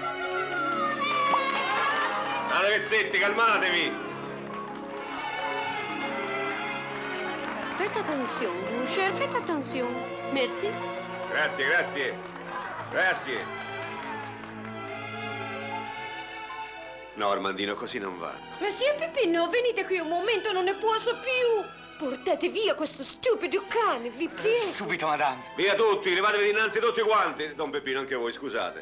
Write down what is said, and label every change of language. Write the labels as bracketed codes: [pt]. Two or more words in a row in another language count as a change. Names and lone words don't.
[it] Ragazzetti, calmatevi! [fr] Faites attention, mon cher, faites attention. Merci. [it] Grazie, grazie. Grazie. No, Armandino, così non va. Monsieur Peppino, venite qui un momento, non ne posso più. Portate via questo stupido cane, vi prego. Subito, madame. Via tutti, levatevi dinanzi tutti quanti. Don Peppino, anche voi, scusate.